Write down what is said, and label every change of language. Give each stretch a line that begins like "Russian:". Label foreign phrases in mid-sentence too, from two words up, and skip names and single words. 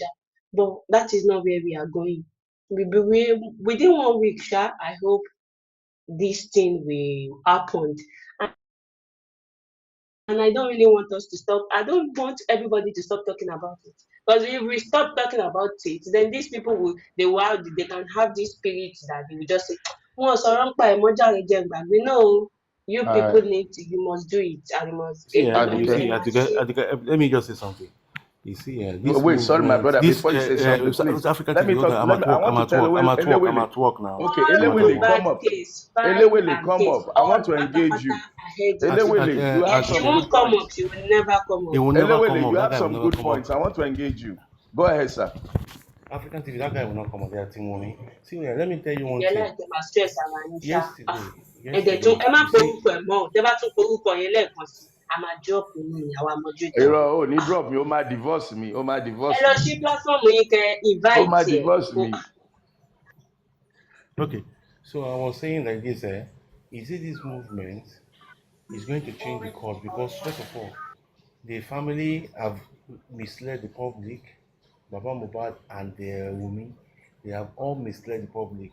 English: But that is not where we are going. Within 1 week, I hope this thing will happen. And I don't really want us to stop. I don't want everybody to stop talking about it. Because if we stop talking about it, then these people they can have this spirit that they will just say,
Yoruba: "Wọ́n sọ̀rọ̀ nípa ẹ̀ mọ́ jàre jẹ́ n gbàgbé."
English: No, you people you must do it and you must See, you see, Aduke. let me just say something. You see, this Wait, sorry, my movement, brother. this Before you say something, please South African let TV, me hold on, talk. I'm at I work, want to tell I'm Elewele. at work now. Okay, all I'm at Elewele, work. come MOHBAD up. case, file Elewele, and come case, up. I all want to engage patapata you. ahead of At, you. at, Elewele, you have Yes, she some at, good won't come points. up. She will never come It up. will never come Elewele, up. you That have guy will some never good come up. points. I want to engage you. Go ahead, sir. African TV, that guy will not come up. They are team money. See, let me tell you one
Yoruba: Ìyẹn
English: thing.
Yoruba: láì tẹ́ máa stress ara yín ṣá.
English: Yesterday,
Yoruba: Ẹ má
English: you see,
Yoruba: porúkọ ẹ̀ mọ́ o. Tẹ́ bá tún porúkọ yẹn lẹ́ẹ̀kan sí, a máa drop yín ni àwa moderator. Irọ́ ò ní
English: drop me.
Yoruba: Ó máa
English: divorce me.
Yoruba: Ó máa Ẹ
English: divorce
Yoruba: lọ
English: me.
Yoruba: sí platform yín kẹ́ Ó máa invite ẹ̀.
English: divorce me. okay. So I was saying like this, you see, this movement is going to change the course because first of all, the family have misled the public. Baba Mohbad and Wumi, they have all misled the public.